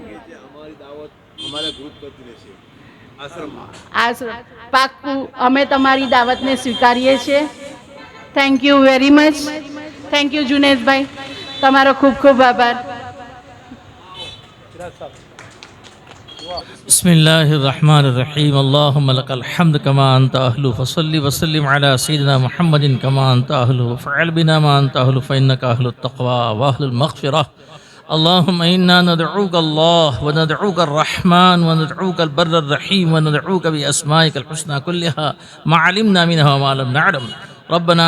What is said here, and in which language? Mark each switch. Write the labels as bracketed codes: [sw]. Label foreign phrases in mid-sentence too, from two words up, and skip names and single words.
[gu] પાક્કું અમે તમારી દાવતને સ્વીકારીએ છીએ। [en] thank you very much. thank you [gu] જુનેદભાઈ, તમારો ખૂબ ખૂબ આભાર। [ar] بسم الله الرحمن الرحيم اللهم لك الحمد كما أنت أهله فصل وسلم على سيدنا محمد كما أنت أهله فافعل بنا ما أنت أهله فإنك أهل التقوى وأهل المغفرة اللهم إنا ندعوك الله وندعوك الرحمن وندعوك البر الرحيم وندعوك بأسمائك الحسنى كلها ما علمنا منها وما لم نعلم ربنا